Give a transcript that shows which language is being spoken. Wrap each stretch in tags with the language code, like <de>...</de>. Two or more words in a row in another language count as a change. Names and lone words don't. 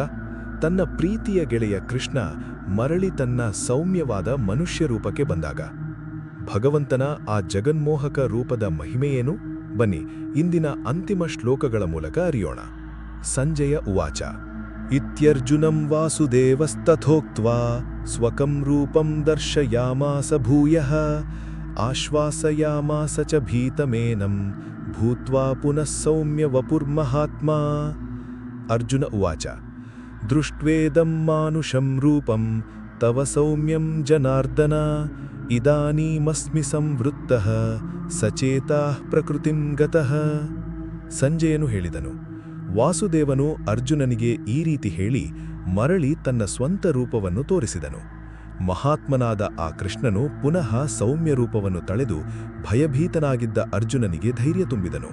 <kn>ತನ್ನ ಪ್ರೀತಿಯ ಗೆಳೆಯ ಕೃಷ್ಣ ಮರಳಿ ತನ್ನ ಸೌಮ್ಯವಾದ ಮನುಷ್ಯ ರೂಪಕ್ಕೆ ಬಂದಾಗ. ಭಗವಂತನ ಆ ಜಗನ್ಮೋಹಕ ರೂಪದ ಮಹಿಮೆಯೇನು? ಬನ್ನಿ ಇಂದಿನ ಅಂತಿಮ ಶ್ಲೋಕಗಳ ಮೂಲಕ ಅರಿಯೋಣ.</kn> <sa>ಸಂಜಯ ಉವಾಚ ಇತ್ಯರ್ಜುನಂ ವಾಸುದೇವಸ್ತಥೋಕ್ತ್ವಾ ಸ್ವಕಂ ರೂಪಂ ದರ್ಶಯಾಮಾಸ ಭೂಯಃ ಆಶ್ವಾಸಯಾಮಾಸ ಚ ಭೀತಮೇನಂ ಭೂತ್ವಾ ಪುನಃ ಸೌಮ್ಯ ವಪುರ್ಮಹಾತ್ಮಾ. ಅರ್ಜುನ ಉವಾಚ ದೃಷ್ಟ್ವೇದಂ ಮಾನುಷಂ ರೂಪಂ ತವ ಸೌಮ್ಯಂ ಜನಾರ್ದನ ಇದಾನೀಮಸ್ಮಿ ಸಂವೃತ್ತಃ ಸಚೇತಾಃ ಪ್ರಕೃತಿಂ ಗತಃ.</sa> <kn>ಸಂಜಯನು ಹೇಳಿದನು. ವಾಸುದೇವನು ಅರ್ಜುನನಿಗೆ ಈ ರೀತಿ ಹೇಳಿ ಮರಳಿ ತನ್ನ ಸ್ವಂತ ರೂಪವನ್ನು ತೋರಿಸಿದನು. ಮಹಾತ್ಮನಾದ ಆ ಕೃಷ್ಣನು ಪುನಃ ಸೌಮ್ಯ ರೂಪವನ್ನು ತಳೆದು ಭಯಭೀತನಾಗಿದ್ದ ಅರ್ಜುನನಿಗೆ ಧೈರ್ಯ ತುಂಬಿದನು.</kn>